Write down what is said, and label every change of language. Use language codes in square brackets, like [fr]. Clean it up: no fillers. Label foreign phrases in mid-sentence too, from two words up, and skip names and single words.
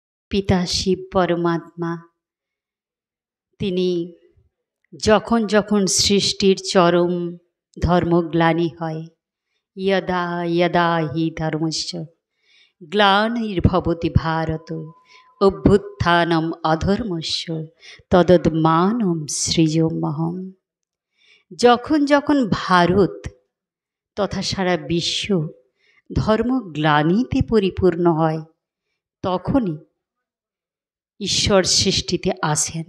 [bn] পিতা শিব পরমাত্মা তিনি যখন যখন সৃষ্টির চরম ধর্মগ্লানি হয়, [sa] यदा यदा हि धर्मस्य ग्लानिर्भवति भारत অভ্যুত্থানম অধর্মস্য তদদ্মানম সৃজমহম। [bn] যখন যখন ভারত তথা সারা বিশ্ব ধর্মগ্লানিতে পরিপূর্ণ হয়, তখনই ঈশ্বর সৃষ্টিতে আসেন।